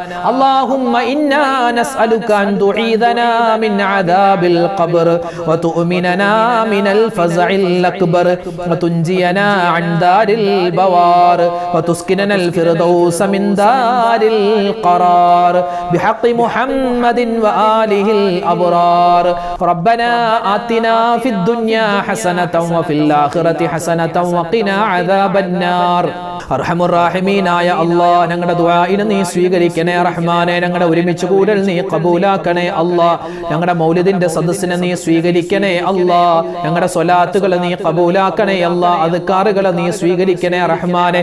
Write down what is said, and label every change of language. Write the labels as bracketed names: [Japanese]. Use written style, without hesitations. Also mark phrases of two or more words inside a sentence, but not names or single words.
[Arabic] اللهم إنا نسألك أن تعيذنا من عذاب القبر وتؤمننا من الفزع الأكبر وتنجينا عن دار البوار وتسكننا الفردوس من دار القرار بحق محمد وآله الأبرار. ربنا آتنا في الدنيا حسنة وفي الآخرة حسنة وقنا عذاب النار. [Malayalam] അർഹമുർറാഹിമീനായ അല്ലാഹ്, ഞങ്ങളുടെ ദുആഇനെ നീ സ്വീകരിക്കണേ റഹ്മാനെ. ഞങ്ങളുടെ ഒരുമിച്ച് കൂടൽ നീ ഖബൂലാക്കണേ അല്ലാഹ്. ഞങ്ങളുടെ മൗലിദിന്റെ സദസ്സിനെ നീ സ്വീകരിക്കണേ അല്ലാഹ്. ഞങ്ങളുടെ സ്വലാത്തുകൾ നീ ഖബൂലാക്കണേ അല്ലാഹ്. അദ്കാറുകൾ നീ സ്വീകരിക്കണേ റഹ്മാനെ.